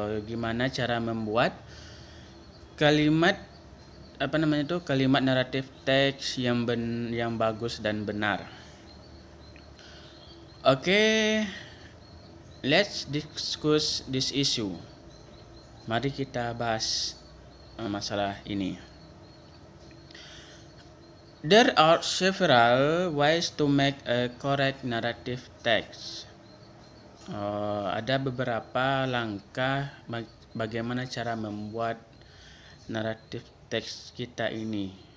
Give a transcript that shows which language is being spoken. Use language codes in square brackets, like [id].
[id] Gimana cara membuat kalimat kalimat naratif teks yang bagus dan benar. [en] Okay, let's discuss this issue. [id] Mari kita bahas masalah ini. [en] There are several ways to make a correct narrative text. [id] Ada beberapa langkah bagaimana cara membuat naratif teks kita ini.